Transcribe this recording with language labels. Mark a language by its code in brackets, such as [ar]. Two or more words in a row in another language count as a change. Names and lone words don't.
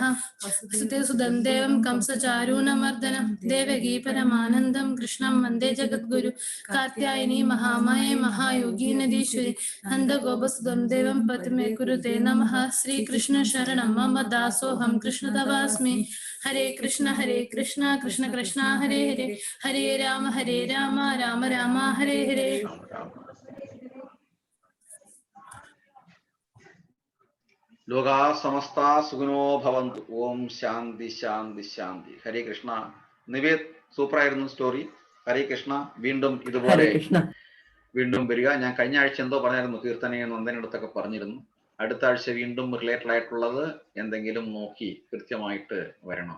[sa] സുതേസുതം ദേവം കംസചാരൂണമർദ്ദനം ദേവകീ പരമാനന്ദം കൃഷ്ണം വന്ദേ ജഗദ്ഗുരു. കാർത്യായനി മഹാമായേ മഹായോഗീ നദീശ്വരി നന്ദഗോപസുതം ദേവം പത്മേ കുരുതേ നമഃ. ശ്രീകൃഷ്ണ ശരണം മമ ദാസോഹം കൃഷ്ണതവാസ്മി. ഹരേ കൃഷ്ണ കൃഷ്ണ കൃഷ്ണ ഹരേ ഹരേ, ഹരേ രാമ രാമ രാമ ഹരേ ഹരേ. ലോകാ സമസ്ത സുഖിനോ ഭവന്തു. ഓം ശാന്തി ശാന്തി ശാന്തി. ഹരേ കൃഷ്ണ. [ml] നിവേദ്, സൂപ്പറായിരുന്നു സ്റ്റോറി. [sa] ഹരേ കൃഷ്ണ. [ml] വീണ്ടും ഇതുപോലെ വീണ്ടും വരിക. ഞാൻ കഴിഞ്ഞ ആഴ്ച എന്തോ പറഞ്ഞായിരുന്നു, കീർത്തനയെ നന്ദനടുത്തൊക്കെ പറഞ്ഞിരുന്നു. അടുത്ത ആഴ്ച വീണ്ടും റിലേറ്റഡ് ആയിട്ടുള്ളത് എന്തെങ്കിലും നോക്കി കൃത്യമായിട്ട് വരണം.